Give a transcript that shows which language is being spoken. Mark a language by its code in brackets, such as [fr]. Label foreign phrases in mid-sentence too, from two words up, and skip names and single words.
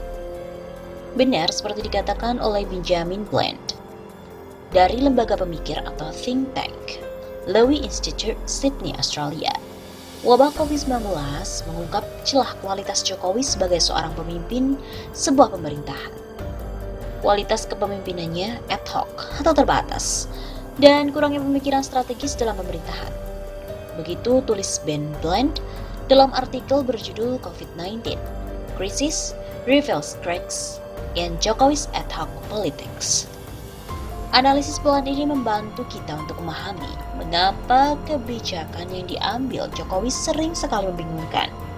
[id] Benar seperti dikatakan oleh Benjamin Bland dari lembaga pemikir atau [en] think tank [id] Lowy Institute, Sydney, Australia. Wabah COVID-19 mengungkap celah kualitas Jokowi sebagai seorang pemimpin sebuah pemerintahan. Kualitas kepemimpinannya [la] ad hoc [id] atau terbatas, dan kurangnya pemikiran strategis dalam pemerintahan. Begitu tulis Ben Bland dalam artikel berjudul COVID-19, Crisis Reveals Cracks in Jokowi's Ad Hoc Politics. Analisis Bland ini membantu kita untuk memahami mengapa kebijakan yang diambil Jokowi sering sekali membingungkan.